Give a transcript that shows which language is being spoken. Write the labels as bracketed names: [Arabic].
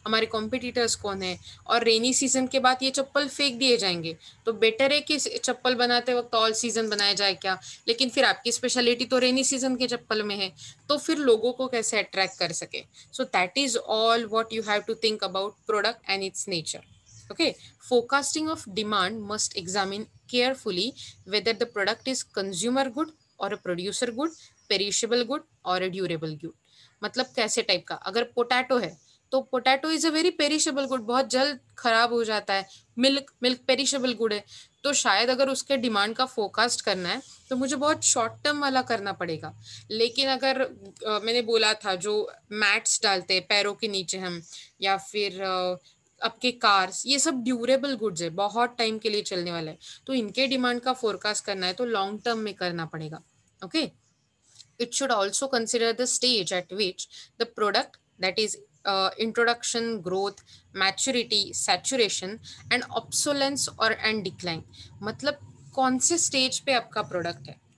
[Hindi] हमारे कॉम्पिटिटर्स कौन है? और रेनी सीजन के बाद ये चप्पल फेंक दिए जाएंगे, तो बेटर है कि चप्पल बनाते वक्त ऑल सीजन बनाया जाए क्या? लेकिन फिर आपकी स्पेशलिटी तो रेनी सीजन के चप्पल में है, तो फिर लोगों को कैसे अट्रैक्ट कर सके? [English] So that is all what you have to think about product and its nature. Okay, forecasting of demand must examine carefully whether the product is consumer good or a producer good, perishable good or a durable good। [Hindi] मतलब कैसे type का, अगर potato है तो [English] potato is a very perishable good, [Hindi] बहुत जल्द खराब हो जाता है। मिल्क मिल्क पेरिशेबल गुड है, तो शायद अगर उसके डिमांड का फोरकास्ट करना है तो मुझे बहुत शॉर्ट टर्म वाला करना पड़ेगा। लेकिन अगर मैंने बोला था जो मैट्स डालते हैं पैरों के नीचे हम, या फिर आपके कार्स, ये सब ड्यूरेबल गुड्स है, बहुत टाइम के लिए चलने वाला है, तो इनके डिमांड का फोरकास्ट करना है तो लॉन्ग टर्म में करना पड़ेगा। [English] Okay, it should also consider the stage at which the product, that is introduction, growth, maturity, saturation and obsolescence or and decline। [Hindi] मतलब कौन से स्टेज पे आपका प्रोडक्ट है।